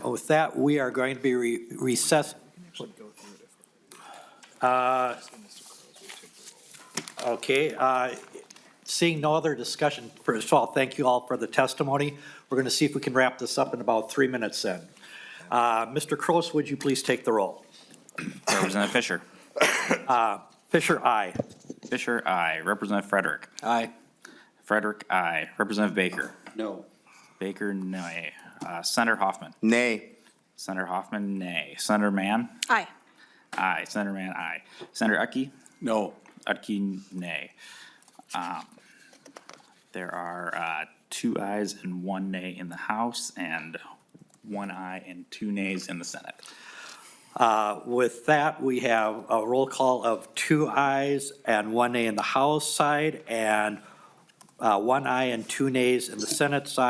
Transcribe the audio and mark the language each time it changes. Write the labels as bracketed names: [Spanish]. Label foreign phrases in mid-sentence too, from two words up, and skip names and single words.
[English] With that, we are going to be recessed. Okay, seeing no other discussion, first of all, thank you all for the testimony. We're going to see if we can wrap this up in about 3 minutes then. Mr. Kroos, would you please take the roll? Representative Fischer. Fischer, aye. Fischer, aye. Representative Frederick. Aye. Frederick, aye. Representative Baker. No. Baker, nay. Senator Hoffman. Nay. Senator Hoffman, nay. Senator Mann. Aye. Aye. Senator Mann, aye. Senator Utke. No. Utke, nay. There are 2 ayes and 1 nay in the House, and 1 aye and 2 nays in the Senate. With that, we have a roll call of 2 ayes and 1 nay in the House side, and 1 aye and 2 nays in the Senate side.